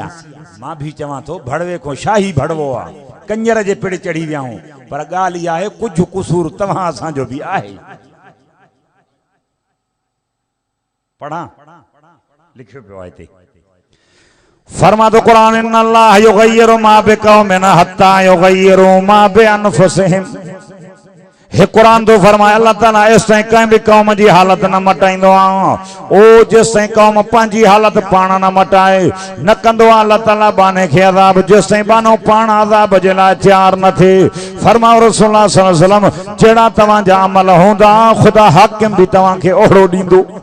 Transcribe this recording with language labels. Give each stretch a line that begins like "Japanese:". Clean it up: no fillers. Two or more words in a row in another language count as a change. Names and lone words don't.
Sindhi: मां भी चवां थो भड़वे को शाही भड़वो आहे। कंजर जे पिड़ चढ़ी विया हूं, पर ॻाल्हि इहा आहे कुझु कुसूर तव्हां असांजो बि आहे। पढ़ां लिखियो पियो आहे हिते। फरमा तो कुरान
Arabic: إن الله يغير ما بقوم حتى يغير ما بأنفسهم.
Sindhi: हे कुरान तो फरमाया अल्लाह ताला इस ताईं कंहिं भी कौम जी हालत न मटाईंदो आहे ओ जेस ताईं कौम पंहिंजी हालत पाण न मटाए न कंदो आहे अल्लाह ताला बाने खे अज़ाब जेस ताईं बानो पाण अज़ाब जे लाइ तैयार न थिए। फरमाओ रसूलुल्लाह
Arabic: صلى الله عليه وسلم
Sindhi: जहिड़ा तव्हांजा अमल हूंदा खुदा हाकिम भी तव्हांखे ओहिड़ो ॾींदो।